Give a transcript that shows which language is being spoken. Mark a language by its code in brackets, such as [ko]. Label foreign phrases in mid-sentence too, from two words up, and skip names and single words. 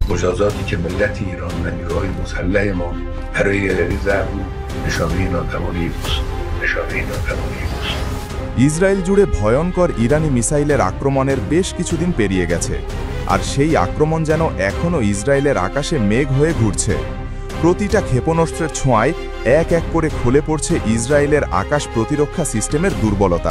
[fa] مجازاتی که ملت ایران و نیروهای مسلح ما برای ضرب نشانه ناتوانی اوست. [bn] ইসরায়েল জুড়ে ভয়ঙ্কর ইরানি মিসাইলের আক্রমণের বেশ কিছুদিন পেরিয়ে গেছে, আর সেই আক্রমণ যেন এখনও ইসরায়েলের আকাশে মেঘ হয়ে ঘুরছে। প্রতিটা ক্ষেপণাস্ত্রের ছোঁয়ায় এক এক করে খুলে পড়ছে ইসরায়েলের আকাশ প্রতিরক্ষা সিস্টেমের দুর্বলতা।